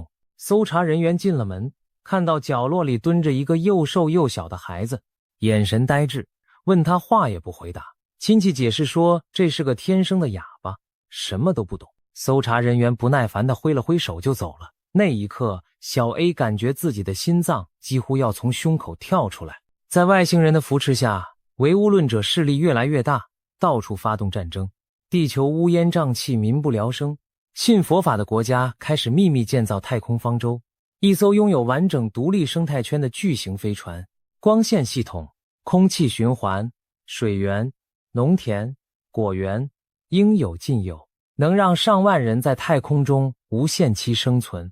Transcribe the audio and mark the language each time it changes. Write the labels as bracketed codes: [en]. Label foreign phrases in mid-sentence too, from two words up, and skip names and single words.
[zh] 搜查人員進了門，看到角落裡蹲着一個又瘦又小的孩子，眼神呆滯，問他話也不回答。親戚解釋說，這是個天生的啞巴，什麼都不懂。搜查人員不耐煩地揮了揮手就走了。那一刻，小 A 感覺自己的心臟幾乎要從胸口跳出來。在外星人的扶持下，唯物論者勢力越來越大，到處發動戰爭，地球烏煙瘴氣，民不聊生。信佛法的國家開始秘密建造太空方舟，一艘擁有完整獨立生態圈的巨型飛船，光線系統、空氣循環、水源、農田、果園應有盡有，能讓上萬人在太空中無限期生存。